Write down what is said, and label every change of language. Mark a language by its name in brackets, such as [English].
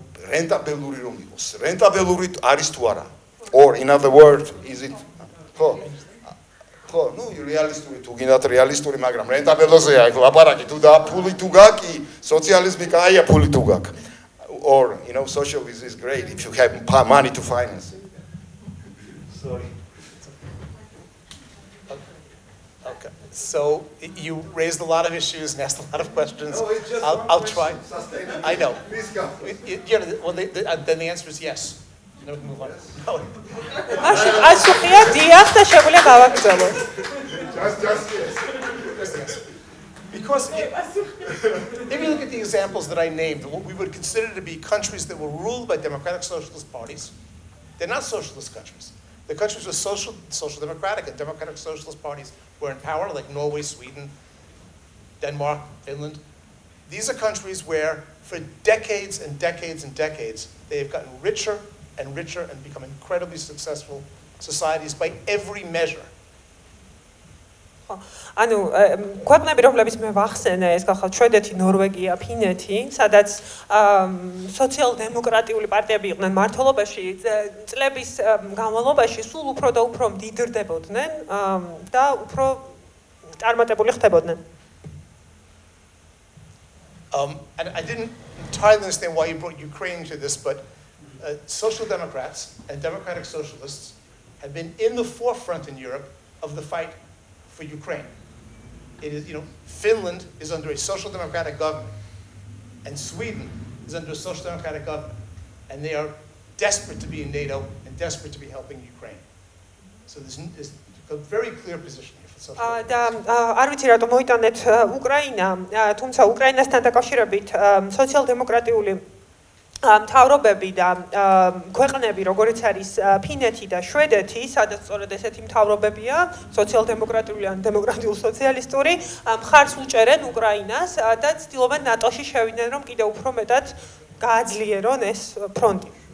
[Georgian] რენტაბელური რომ იყოს რენტაბელური არის თუ არა [English] or in other words is it [Georgian] ხო ნუ რეალისტური თუ გინდათ რეალისტური მაგრამ რენტაბელოზეა ეგ ლაპარაკი თუ და ფული თუ გაქვს სოციალიზმი კაია ფული თუ გაქვს [English] or socialism is great if you have money to finance it sorry okay so you raised a lot of issues and asked a lot of questions I'll try I know well then the answer is yes no move on no [Georgian] ასუხია დიახ და შეგვიძლია გავაგრძელოთ [English] just yes because if you look at the examples that I named what we would consider to be countries that were ruled by democratic socialist parties they're not socialist countries the countries with social democratic and democratic socialist parties were in power like Norway Sweden Denmark Finland these are countries where for decades and decades and decades they have gotten richer and richer and become incredibly successful societies by every measure. [Georgian] ანუ ქვეყნები რომლებიც მე ვახსენე ეს გახალ შვედეთი, ნორვეგია, ფინეთი, სადაც სოციალ-დემოკრატიული პარტიები იყვნენ მმართველობაში, წლების განმავლობაში სულ უფრო და უფრო მდიდრდებოდნენ და უფრო წარმატებული ხდებოდნენ. [English] And I didn't entirely understand why you brought Ukraine to this, but social democrats and democratic socialists have been in the forefront in Europe of the fight for Ukraine. It is, Finland is under a social democratic government, and Sweden is under a social democratic government, and they are desperate to be in NATO and desperate to be helping Ukraine. So there's a very clear position here for social democrats. [Georgian] და არ ვიცი რატომ მოიტანეთ უკრაინა, თუმცა უკრაინასთან დაკავშირებით სოციალ-დემოკრატიული მთავრობები და ქვეყნები როგორიც არის ფინეთი და შვედეთი, სადაც სწორედ ესეთი მთავრობებია, სოციალ-დემოკრატიული ან დემოკრატიულ-სოციალისტური, მხარს უჭერენ უკრაინას და ცდილობენ ნატოში შევიდნენ, რომ კიდევ უფრო მეტად გააძლიერონ ეს ფრონტი.